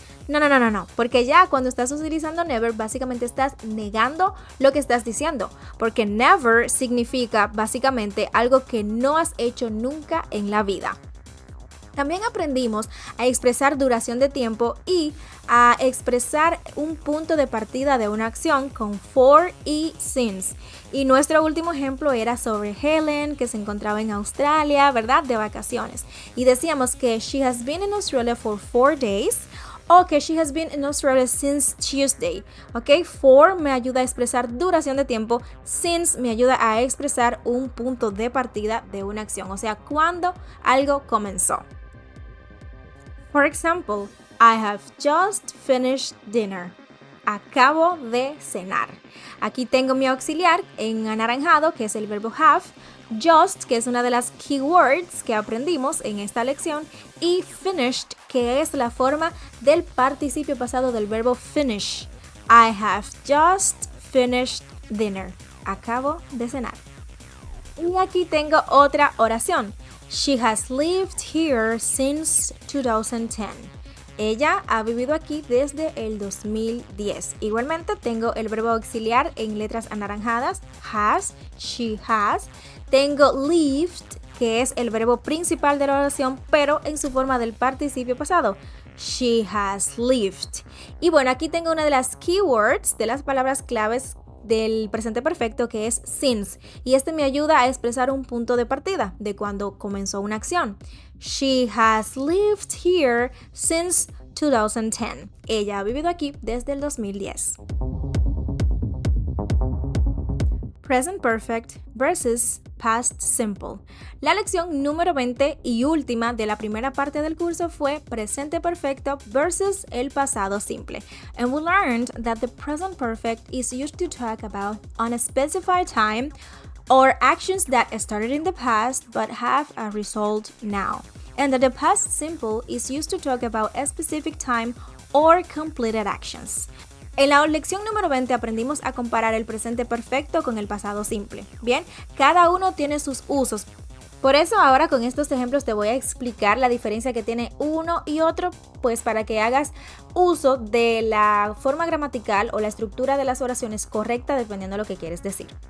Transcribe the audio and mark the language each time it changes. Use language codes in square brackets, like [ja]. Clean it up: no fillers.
[es] No, porque ya cuando estás utilizando never básicamente estás negando lo que estás diciendo, porque never significa básicamente algo que no has hecho nunca en la vida. También aprendimos a expresar duración de tiempo y a expresar un punto de partida de una acción con for y since. Y nuestro último ejemplo era sobre Helen, que se encontraba en Australia, ¿verdad? De vacaciones. Y decíamos que [en] she has been in Australia for 4 days. [es] O que [en] she has been in Australia since Tuesday. ¿Ok? [es] For me ayuda a expresar duración de tiempo. Since me ayuda a expresar un punto de partida de una acción. O sea, cuando algo comenzó. [en] For example, I have just finished dinner. [es] Acabo de cenar. Aquí tengo mi auxiliar en anaranjado, que es el verbo have. Just, que es una de las keywords que aprendimos en esta lección, y finished, que es la forma del participio pasado del verbo finish. [en] I have just finished dinner. [es] Acabo de cenar. Y aquí tengo otra oración. [en] She has lived here since 2010. [es] Ella ha vivido aquí desde el 2010. Igualmente tengo el verbo auxiliar en letras anaranjadas, has, she has. Tengo lived, que es el verbo principal de la oración, pero en su forma del participio pasado. [en] She has lived. [es] Y bueno, aquí tengo una de las keywords, de las palabras claves del presente perfecto, que es since, y este me ayuda a expresar un punto de partida de cuando comenzó una acción. [en] She has lived here since 2010. [es] Ella ha vivido aquí desde el 2010. [en] Present Perfect versus Past Simple. [es] La lección número 20 y última de la primera parte del curso fue Presente Perfecto versus el pasado simple. [en] And we learned that the Present Perfect is used to talk about unspecified time or actions that started in the past but have a result now. And that the Past Simple is used to talk about a specific time or completed actions. [es] En la lección número 20 aprendimos a comparar el presente perfecto con el pasado simple. Bien, cada uno tiene sus usos. Por eso ahora con estos ejemplos te voy a explicar la diferencia que tiene uno y otro, pues para que hagas uso de la forma gramatical o la estructura de las oraciones correcta dependiendo de lo que quieres decir.